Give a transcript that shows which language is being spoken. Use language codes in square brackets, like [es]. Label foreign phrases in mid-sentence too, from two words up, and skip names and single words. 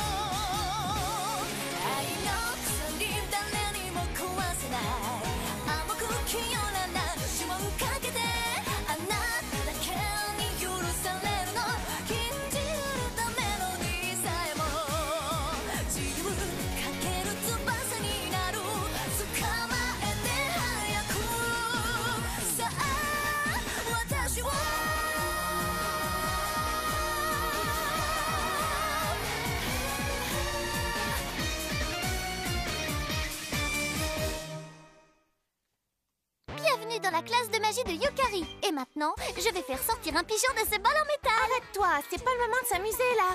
[ja] 愛の鎖誰にも壊せない甘く清らな指紋かけてあなただけに許されるの禁じるためのにさえも自由かける翼になる捕まえて早くさあ私を [fr] Bienvenue dans la classe de magie de Yukari. Et maintenant, je vais faire sortir un pigeon de ses balles en métal. Arrête-toi, c'est pas le moment de s'amuser là.